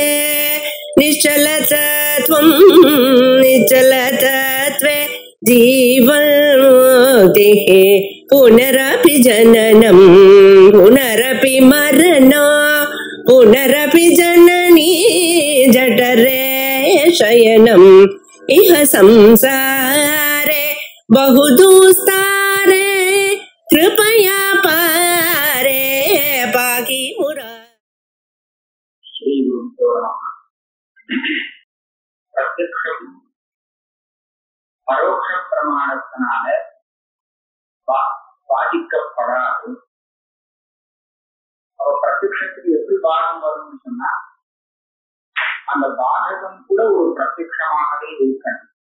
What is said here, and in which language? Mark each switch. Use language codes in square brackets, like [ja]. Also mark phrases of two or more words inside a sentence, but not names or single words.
[sa] निश्चलतत्वं निश्चलतत्वे जीवन्मुक्तिः पुनरपि जननं पुनरपि मरणं पुनरपि जननी जठरे शयनम् इह संसारे बहुदुस्तारे कृपया पारे पाहि मुरा। श्री गुरुभ्यो नमः। [ta] प्रत्यक्षம் பரோட்ச பிரமாணத்தினால பாதிக்கப்படாது. பிரத்யக்ஷத்துக்கு எப்படி பாகம் வரும்னு சொன்னா அந்த பாதகம் கூட ஒரு பிரத்யக்ஷமாகவே இருக்கணும்.